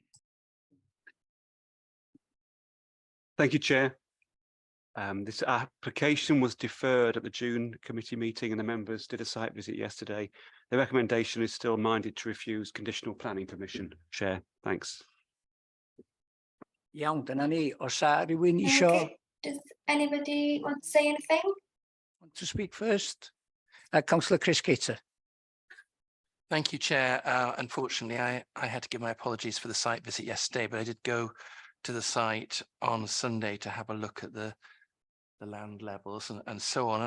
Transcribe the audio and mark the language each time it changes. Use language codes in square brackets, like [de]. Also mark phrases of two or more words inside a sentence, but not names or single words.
[en] Thank you, Chair. This application was deferred at the June committee meeting and the members did a site visit yesterday. The recommendation is still minded to refuse conditional planning permission. Chair, thanks. [cy] Iawn, dyna ni. Oes rhywun isio [en] Does anybody want to say anything? want to speak first? Councillor Chris Cater. Thank you, Chair. Unfortunately, I had to give my apologies for the site visit yesterday, but I did go to the site on Sunday to have a look at the land levels and so on.